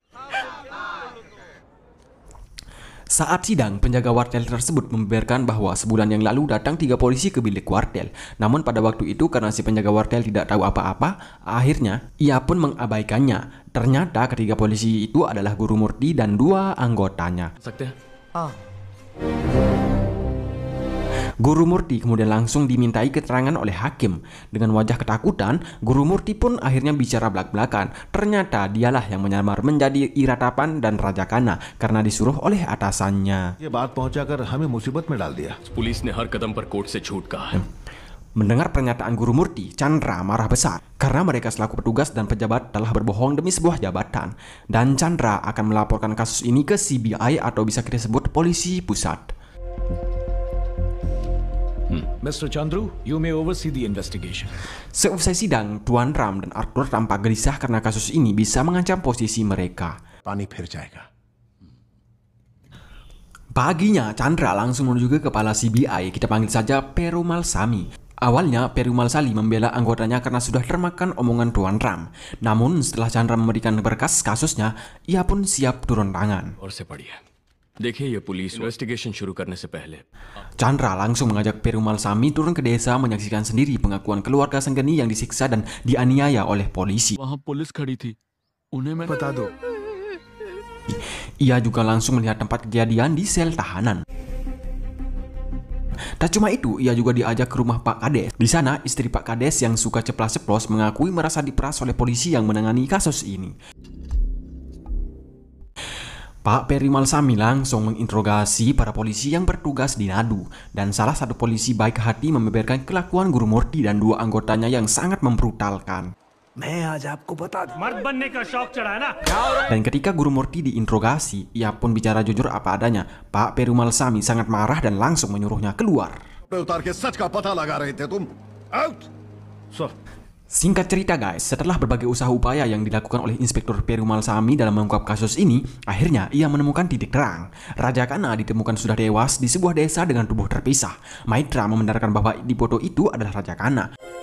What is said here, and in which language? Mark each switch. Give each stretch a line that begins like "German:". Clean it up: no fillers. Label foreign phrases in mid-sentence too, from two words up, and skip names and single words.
Indonesian: Saat sidang, penjaga wartel tersebut membeberkan bahwa sebulan yang lalu datang 3 polisi ke bilik wartel. Namun pada waktu itu karena si penjaga wartel tidak tahu apa-apa, akhirnya ia pun mengabaikannya. Ternyata ketiga polisi itu adalah Guru Murti dan 2 anggotanya.
Hindi: सकते हैं?
Indonesian: Guru Murti kemudian langsung dimintai keterangan oleh hakim. Dengan wajah ketakutan, Guru Murti pun akhirnya bicara belak-belakan. Ternyata dialah yang menyamar menjadi Iratapan dan Raja Kana karena disuruh oleh atasannya.
Hindi: ये बात पहुंचाकर हमें मुसीबत में डाल दिया। पुलिस ने हर कदम पर कोर्ट से छूट कहा है।
Indonesian: Mendengar pernyataan Guru Murti, Chandra marah besar karena mereka selaku petugas dan pejabat telah berbohong demi sebuah jabatan. Dan Chandra akan melaporkan kasus ini ke CBI atau bisa kita sebut polisi pusat.
English: Mr. Chandru, you may oversee the investigation.
Indonesian: Seusai sidang, Tuan Ram dan Arthur tampak gelisah karena kasus ini bisa mengancam posisi mereka.
Hindi: पानी फिर जाएगा।
Indonesian: Paginya, Chandra langsung menuju ke kepala CBI, kita panggil saja Perumal Sami. Awalnya, Perumal Sali membela anggotanya karena sudah termakan omongan Tuan Ram. Namun, setelah Chandra memberikan berkas kasusnya, ia pun siap turun tangan.
Hindi: और से पढ़िए। देखिए ये
English: police investigation
Hindi: शुरू करने से पहले
Indonesian: Chandra langsung mengajak Perumal Sami turun ke desa menyaksikan sendiri pengakuan keluarga Sanggeni yang disiksa dan dianiaya oleh polisi.
Hindi: वहां पुलिस खड़ी थी, उन्हें मैं बता दो।
Indonesian: Ia juga langsung melihat tempat kejadian di sel tahanan. Tak cuma itu, ia juga diajak ke rumah Pak Kades. Di sana, istri Pak Kades yang suka ceplas-ceplos mengakui merasa diperas oleh polisi yang menangani kasus ini. Pak Perumal Sami langsung menginterogasi para polisi yang bertugas di Nadu. Dan salah satu polisi baik hati membeberkan kelakuan Guru Murti dan 2 anggotanya yang sangat membrutalkan. Dan ketika Guru Murti diinterogasi, ia pun bicara jujur apa adanya. Pak Perumal Sami sangat marah dan langsung menyuruhnya keluar.
Hindi: उतार के सच का पता लगा रहे थे तुम। आउट।
Indonesian: Singkat cerita guys, setelah berbagai usaha upaya yang dilakukan oleh Inspektur Perumal Sami dalam mengungkap kasus ini, akhirnya ia menemukan titik terang. Raja Kana ditemukan sudah tewas di sebuah desa dengan tubuh terpisah. Maitra membenarkan bahwa di foto itu adalah Raja Kana.